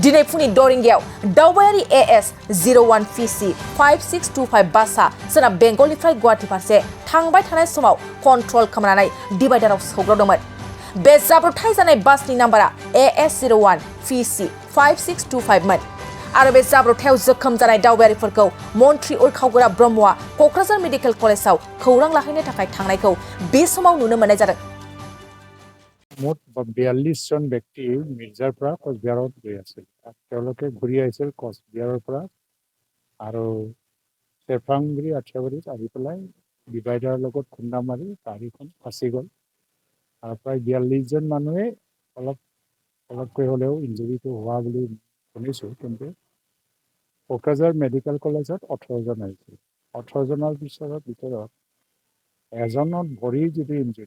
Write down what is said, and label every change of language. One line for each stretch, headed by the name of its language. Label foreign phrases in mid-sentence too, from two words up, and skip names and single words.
Bodo: दिनै फुंनि 6 रिंगायाव दावबायारि AS 01 PC 5625 बासआ सोनाब बेंगलनिफ्राय गुवाहाटी फारसे थांबाय थानाय समाव कन्ट्रल खोमानानै डिभाइडाराव सौग्रावदोंमोन बे जाब्रबथाय जानाय बासनि नाम्बारा AS 01 PC 5625 मोन आरो बे जाब्रबथायाव जोखोम जानाय दावबायारिफोरखौ मन्त्रि उरखावगोरा ब्रह्मआ क'क्राझार मेडिकेल कलेजाव खौरां लाहैनो थाखाय थांनायखौ बे समाव नुनो मोननाय जादों
Assamese: मुठ 42 জন ব্যক্তি মিৰ্জাৰ পৰা কোচবিহাৰত গৈ আছিল তেওঁলোকে ঘূৰি আহিছিল কোচবিহাৰৰ পৰা আৰু চেৰফাংগুৰি আঠিয়াবাৰীত আহি পেলাই ডিভাইডাৰৰ লগত খুন্দা মাৰি গাড়ীখন ফাঁচি গ'ল আৰু প্ৰায় 42 জন মানুহে অলপকৈ হ'লেও ইঞ্জুৰিটো হোৱা বুলি শুনিছোঁ কিন্তু কোকৰাঝাৰ মেডিকেল কলেজত 18 জন আহিছিল 18 জনৰ ভিতৰত এজনৰ ভৰিৰ যিটো ইঞ্জুৰি